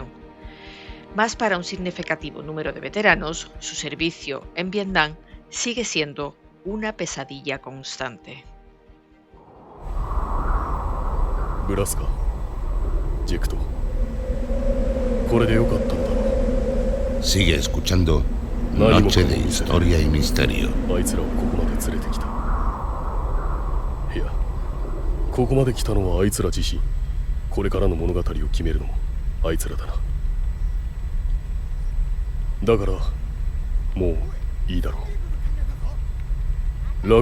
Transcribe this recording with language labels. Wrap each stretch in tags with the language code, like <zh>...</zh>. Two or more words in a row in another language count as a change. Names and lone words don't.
<es>Más para un significativo número de veteranos, su servicio en Vietnam sigue siendo una pesadilla constante. Sigue escuchando Noche de Historia y Misterio.</es> <ja>ここまで来たのはあいつら自身。これからの物語を決めるのもあいつらだな。だからもういいだろう。</ja>